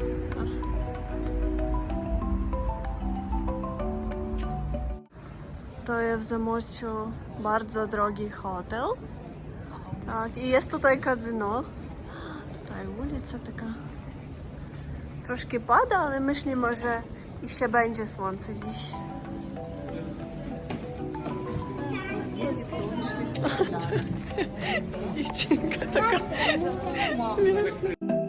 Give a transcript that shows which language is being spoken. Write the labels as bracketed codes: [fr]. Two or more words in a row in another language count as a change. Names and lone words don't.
[pl] To jest w Zamościu bardzo drogi hotel. Tak, i jest tutaj kasyno. Tutaj ulica taka. Troszkę pada, ale myślimy, że jeszcze będzie słońce dziś. [ru] Дети в солнечных [pl] Dziewczynka taka śmieszna.